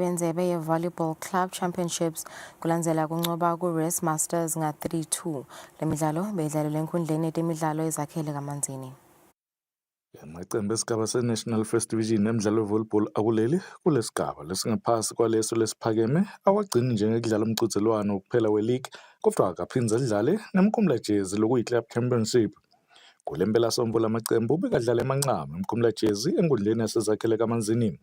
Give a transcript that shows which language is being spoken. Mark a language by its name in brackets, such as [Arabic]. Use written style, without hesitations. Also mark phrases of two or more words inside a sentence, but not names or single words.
[Swati] benzebe ye volleyball club championships kulandzela kuncoba ku Race Masters nga 3-2 lemidlalo beyidlalelwe enkundleni temidlalo ezakhele kaManzini. Amaqembu esigaba se-National First Division nemidlalo volleyball akuleli kulesigaba lesingaphasi kwaleso lesiphakeme awagcini njengekudlala umqhudelwano ukuphela we-league kodwa akaphindze adlale nemkhumula jezi lokuyi-club championship. Kulempela sombo lamaqembu bekadlala emanqama emkhumula jezi enkundleni yasezakhele kaManzini.